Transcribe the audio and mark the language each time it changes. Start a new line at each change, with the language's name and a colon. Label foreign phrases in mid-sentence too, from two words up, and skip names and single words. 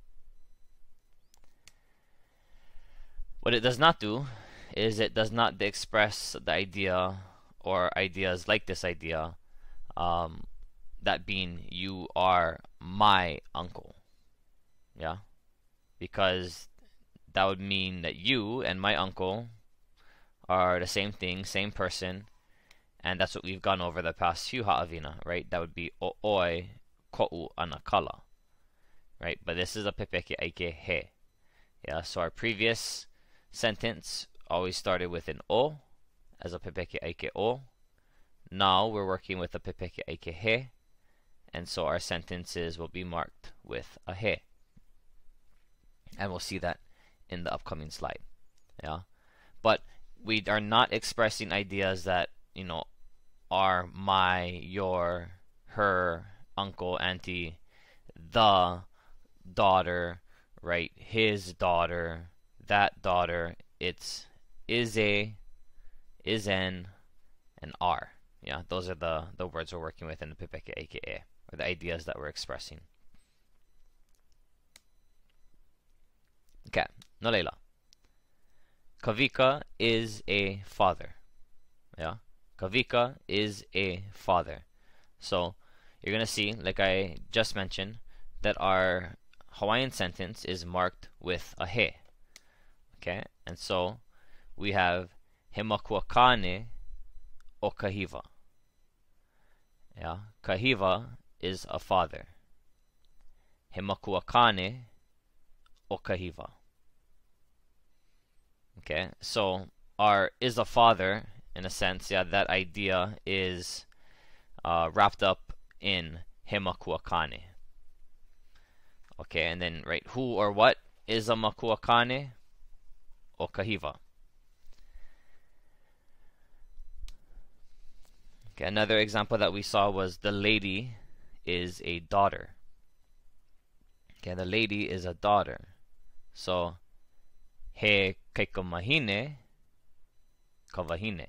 English: What it does not do is it does not express the idea or ideas like this idea, that being you are my uncle. Yeah, because that would mean that you and my uncle are the same thing, same person, and that's what we've gone over the past few Haʻawina, right? That would be
Hawaiian: o'oi ko'u anakala,
English: right? But this is a
Hawaiian: Pepeke ʻAike he.
English: Yeah, so our previous sentence always started with an o as a
Hawaiian: Pepeke ʻAike o.
English: Now we're working with a
Hawaiian: Pepeke ʻAike he,
English: and so our sentences will be marked with a he. And we'll see that in the upcoming slide. Yeah, but we are not expressing ideas that, you know, are my, your, her, uncle, auntie, the daughter, right? His daughter, that daughter. It's is a, is an, and are. Yeah, those are the words we're working with in the
Hawaiian: Pepeke ʻAike e,
English: or the ideas that we're expressing.
Hawaiian: Okay, no leila.
English: Kawika is a father. Yeah, Kawika is a father. So you're gonna see, like I just mentioned, that our Hawaiian sentence is marked with a he. Okay, and so we have
Hawaiian: he makuakane o Kahiwa.
English: Yeah, Kahiwa is a father.
Hawaiian: He makuakane o Kahiwa.
English: Okay, so our is a father, in a sense, yeah, that idea is wrapped up in
Hawaiian: he makuakane.
English: Okay, and then, right, who or what is a
Hawaiian: makuakane o Kahiwa.
English: Okay, another example that we saw was the lady is a daughter. Okay, the lady is a daughter.
Hawaiian: So he kaikomahine kawahine.